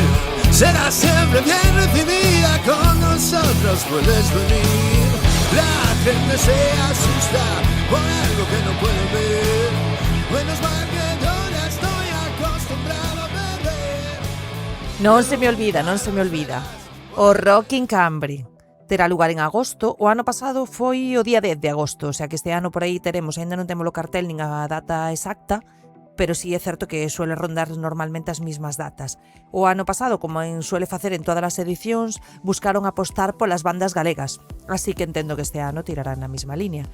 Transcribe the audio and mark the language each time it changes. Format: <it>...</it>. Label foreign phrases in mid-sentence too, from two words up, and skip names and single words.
<es>Será siempre bien recibida, con nosotros puedes venir. La gente se asusta por algo que no puede ver. Menos mal que yo ya estoy acostumbrado a beber.</es> <gl>Non se me olvida. O Rock in Cambre terá lugar en agosto. O ano pasado foi o día 10 de agosto,</gl> <es>o sea</es> <gl>que este ano por aí teremos, ainda non temos o cartel nin a data exacta, pero sí é certo que suele rondar normalmente as mismas datas. O ano pasado, como suele facer en todas as edicións, buscaron apostar polas bandas galegas, así que entendo que este ano tirarán na mesma línea.</gl>